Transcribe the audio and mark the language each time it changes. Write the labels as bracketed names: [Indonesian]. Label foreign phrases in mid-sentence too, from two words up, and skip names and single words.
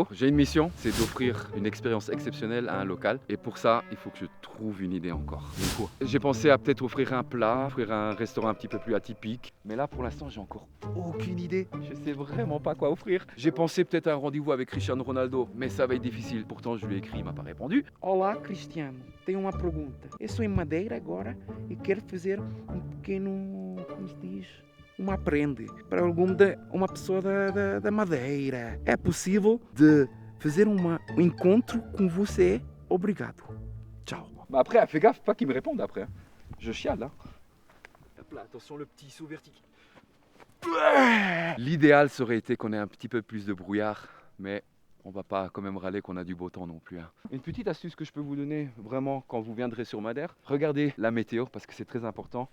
[French] J'ai une mission, c'est d'offrir une expérience exceptionnelle à un local. Et pour ça, il faut que je trouve une idée encore. J'ai pensé à peut-être offrir un plat, offrir un restaurant un petit peu plus atypique. Mais là, pour l'instant, j'ai encore aucune idée. Je sais vraiment pas quoi offrir. J'ai pensé peut-être à un rendez-vous avec Cristiano Ronaldo, mais ça va être difficile. Pourtant, je lui ai écrit, il m'a pas répondu. [Portuguese] Olá, Cristiano. Tenho uma pergunta. Eu sou em Madeira agora e quero fazer pequeno, como se diz, uma prenda para uma pessoa da Madeira. É possível de fazer um encontro com você? Obrigado. Ciao. [French] Bah après, fais gaffe, pas qu'il me réponde après. Je chiale là. Hop là, attention le petit saut vertical. L'idéal serait été qu'on ait un petit peu plus de brouillard, mais on va pas quand même râler qu'on a du beau temps non plus. Hein. Une petite astuce que je peux vous donner vraiment quand vous viendrez sur Madère, regardez la météo parce que c'est très important.